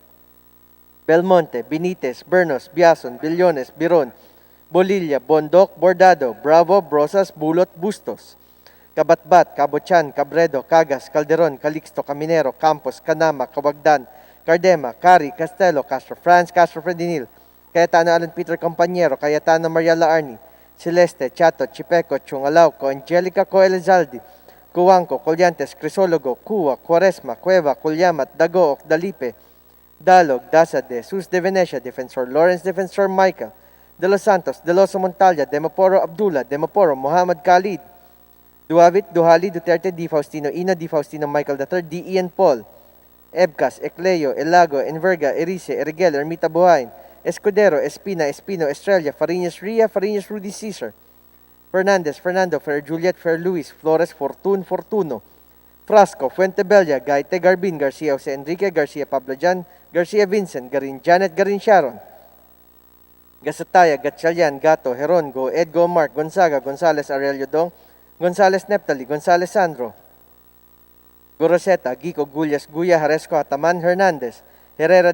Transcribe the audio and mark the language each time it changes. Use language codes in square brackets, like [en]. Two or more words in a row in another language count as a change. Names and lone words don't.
[en] Belmonte, Benitez, Bernos, Biason, Billones, Biron, Bolilla, Bondoc, Bordado, Bravo, Brosas, Bulot, Bustos, Kabatbat, Cabochan, Cabredo, Cagas, Calderon, Calixto, Caminero, Campos, Canama, Cawagdan, Cardema, Cari, Castelo, Castro France, Castro Fredinil, Cayetano Alan Peter Compañero, Cayetano Mariala Arni, Celeste, Chato, Chipeco, Chungalauco, Angelica Coelizaldi, Cuanco, Colyantes, Crisologo, Cua, Quaresma, Cueva, Culyamat, Dago, Dalipe, Dalog, Dasade, Sus de Venecia, Defensor Lawrence, Defensor Michael, De Los Santos, De Loso Montalya, Demoporo Abdullah, Demoporo Muhammad Khalid, Duavit, Duhali, Duterte, Di Faustino Ina, Di Faustino Michael III, Di Ian Paul, Ebcas, Ecleo, Elago, Enverga, Erice, Erigel, Ermita Buhain, Escudero, Espina, Espino, Estrella, Fariñas Ria, Fariñas Rudy Caesar, Fernandez, Fernando, Fer Juliet, Fer Luis, Flores, Fortun, Fortuno, Frasco, Fuentebella, Gaite, Garbin, Garcia, Jose Enrique, Garcia, Pablo Jan, Garcia Vincent, Garin Janet, Garin Sharon, Gasataya, Gatchalian, Gato, Heron, Go, Edgo, Mark, Gonzaga, Gonzales, Aurelio Dong, Gonzales Neptali, Gonzales Sandro, Goroseta, Gico, Gullas, Guya, Haresco, Ataman, Hernandez, Herrera